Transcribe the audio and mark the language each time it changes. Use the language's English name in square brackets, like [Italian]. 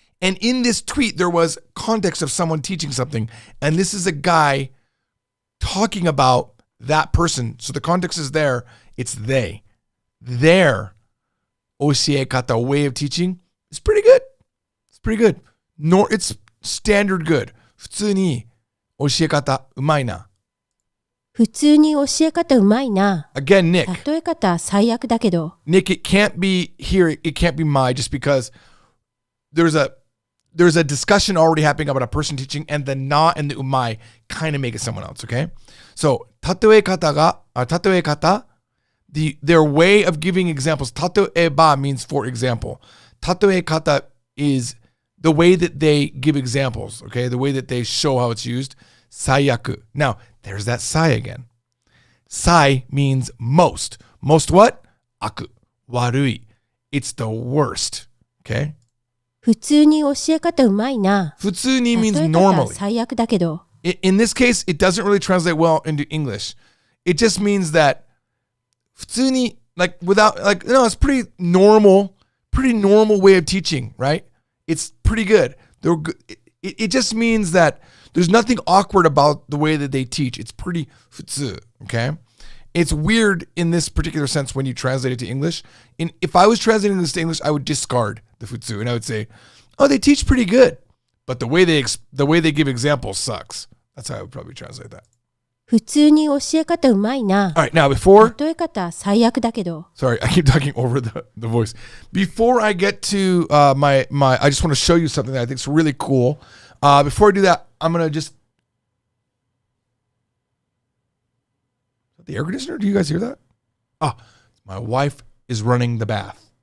[English] And in this tweet, there was context of someone teaching something, and this is a guy talking about that person. So the context is there, it's they. Their oshiekata, way of teaching, is pretty good. It's pretty good. It's standard good. [Japanese] 普通に教え方うまいな。普通に教え方うまいな。 [English] Again, Nick. [Japanese] 例え方最悪だけど。 [English] Nick, it can't be here. It can't be my, just because there's a discussion already happening about a person teaching, and the na and the umai kind of make it someone else, okay? So, 例え方, their way of giving examples, 例えば means for example. 例え方 is the way that they give examples, okay? The way that they show how it's used. [Japanese] 最悪. [English] Now, there's that sai again. Sai means most. Most what? Aku. Warui. It's the worst, okay? [Japanese] 普通に教え方うまいな。 [English] 普通に means [Japanese] 例え方 [English] normally. [Japanese] 最悪だけど。 [English] In this case, it doesn't really translate well into English. It just means that 普通に, like without, like, no, it's pretty normal way of teaching, right? It's pretty good. It just means that there's nothing awkward about the way that they teach. It's pretty 普通, okay? It's weird in this particular sense when you translate it to English. If I was translating this to English, I would discard the 普通and I would say, oh, they teach pretty good, but the way they give examples sucks. That's how I would probably translate that. [Japanese] 普通に教え方うまいな。 [English] All right, now before... [Japanese] 例え方最悪だけど。 [English] Sorry, I keep talking over the voice. Before I get to my, I just want to show you something that I think is really cool. Before I do that, I'm going to just... Is that the air conditioner? Do you guys hear that? Ah, my wife is running the bath.